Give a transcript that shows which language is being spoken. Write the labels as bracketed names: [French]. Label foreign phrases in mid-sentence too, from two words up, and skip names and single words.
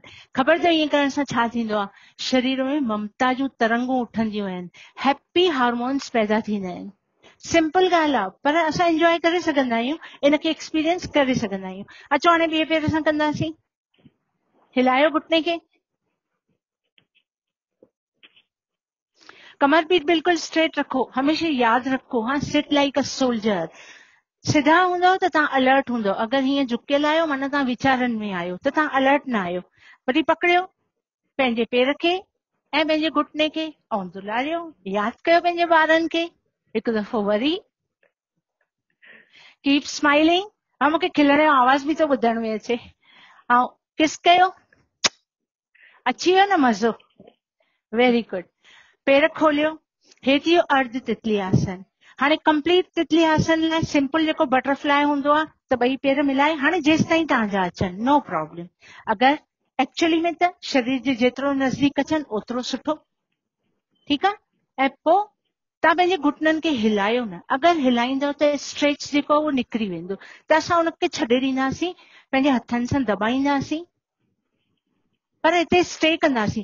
[Sindhi] ख़बर अथव ईअं करण सां छा थींदो आहे? शरीर में ममता जूं तरंगूं उठंदियूं आहिनि, [English] happy hormones [Sindhi] पैदा थींदा आहिनि। सिंपल ॻाल्हि आहे, पर असां एंजॉय करे सघंदा आहियूं, इनखे एक्सपीरियंस करे सघंदा आहियूं। अचो हाणे ॿिए पेर सां कंदासीं। हिलायो घुटने खे, कमर पीठ बिल्कुल स्ट्रेट रखो। हमेशा यादि रखो, हाँ, [English] sit like a soldier. [Sindhi] सिधा हूंदव त तव्हां अलर्ट हूंदव, अगरि हीअं झुकियल आहियो माना तव्हां वीचारनि में आहियो, त तव्हां अलर्ट न आहियो। वरी पकड़ियो पंहिंजे पेर खे ऐं पंहिंजे घुटने खे ऐं दुलारियो। यादि कयो पंहिंजे ॿारनि खे हिकु दफ़ो वरी। [English] keep smiling. [Sindhi] हाँ, मूंखे खिलण जो आवाज़ बि थो ॿुधण में अचे। ऐं किस कयो, अची वियो न मज़ो? [English] very good. [Sindhi] पेर खोलियो, हेठि इहो अर्ध तितली आसन। हाणे कंप्लीट तितली आसन लाइ सिंपल जेको बटरफ्लाई हूंदो आहे, त ॿई पेर मिलाए, हाणे जेसि ताईं तव्हांजा अचनि, [English] no problem. [Sindhi] अगरि एक्चुअली में त शरीर जे जेतिरो नज़दीक अचनि ओतिरो सुठो, ठीकु आहे। ऐं पोइ तव्हां पंहिंजे घुटननि खे हिलायो न, अगरि हिलाईंदव त स्ट्रेच जेको आहे उहो निकिरी वेंदो, त असां उनखे छॾे ॾींदासीं, पंहिंजे हथनि सां दॿाईंदासीं, पर हिते स्टे कंदासीं।